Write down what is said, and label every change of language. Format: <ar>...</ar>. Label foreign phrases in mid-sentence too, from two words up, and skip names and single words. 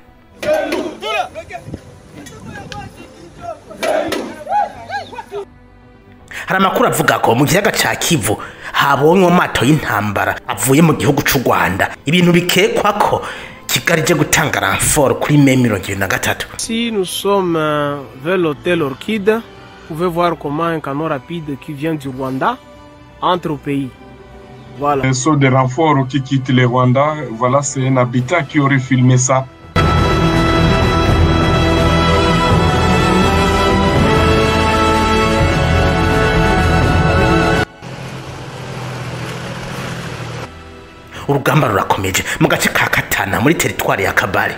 <rn>Hari amakuru avuga ko mu kiyaga ca Kivu habonywe amato y'intambara avuye mu gihugu c'u Rwanda, ibintu bikekwa ko kigarije gutanga renfort kuri M23.</rn> <fr>Si nous sommes vers l'hôtel Orchide, vous pouvez voir comment un canot rapide qui vient du Rwanda entre au pays. Voilà. Un saut de renfort qui quitte le Rwanda, voilà, c'est un habitant qui aurait filmé ça.</fr> <rn>Urugamba rurakomeje mu gace ka Katana muri territoire ya Kabale.</rn>